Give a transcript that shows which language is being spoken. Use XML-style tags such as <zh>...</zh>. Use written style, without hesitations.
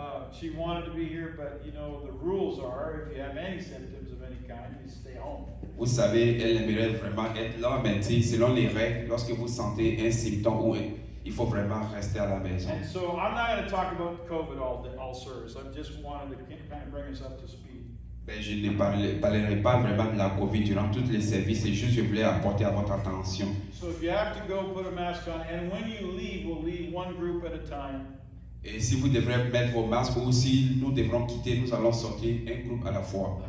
<en>She wanted to be here, but you know, the rules are if you have any symptoms of any kind, you stay home.</en> <fr>Vous savez, elle aimerait vraiment être là, mais selon les règles, lorsque vous sentez un symptôme, il faut vraiment rester à la maison.</fr> <en>And so I'm not going to talk about COVID all service. I just wanted to kind of bring us up to speed.</en> <fr>Ben, je ne parlerai pas vraiment de la COVID durant tous les services, c'est juste que je voulais apporter à votre attention.</fr> <en>So if you have to go, put a mask on, and when you leave, we'll leave one group at a time.</en> <fr>Et si vous devrez mettre vos masques ou si nous devrons quitter, nous allons sortir un groupe à la fois.</fr>